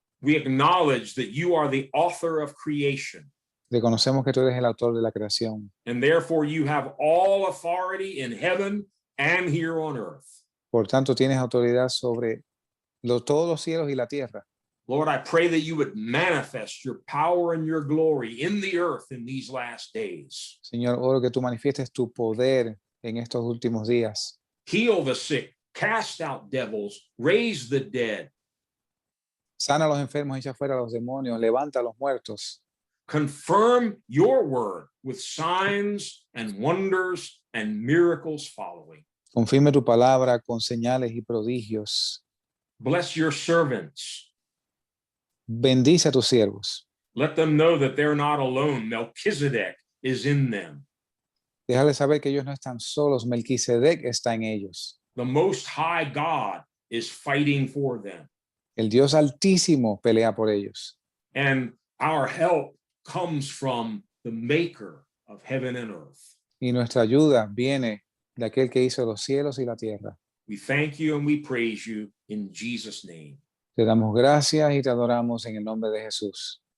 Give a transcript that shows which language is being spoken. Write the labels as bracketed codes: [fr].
[en] We acknowledge that you are the author of creation, [es] Reconocemos que tú eres el autor de la creación [en] and therefore you have all authority in heaven and here on earth. [es] por tanto tienes autoridad sobre todos los cielos y la tierra. [en] Lord, I pray that you would manifest your power and your glory in the earth in these last days. [es] Señor, oro que tú manifiestes tu poder en estos últimos días. [en] Heal the sick, cast out devils, raise the dead, [es] Sana a los enfermos, echa fuera a los demonios, levanta a los muertos. [en] confirm your word with signs and wonders and miracles following. [es] Confirme tu palabra con señales y prodigios. [en] Bless your servants. [es] Bendice a tus siervos. [en] Let them know that they're not alone. Melchizedek is in them. [es] Déjales saber que ellos no están solos. Melquisedec está en ellos. [en] The Most High God is fighting for them. [es] El Dios Altísimo pelea por ellos. [en] And our help comes from the maker of heaven and earth. [es] Y nuestra ayuda viene de aquel que hizo los cielos y la tierra. [en] We thank you and we praise you in Jesus' name. [es] Te damos gracias y te adoramos en el nombre de Jesús.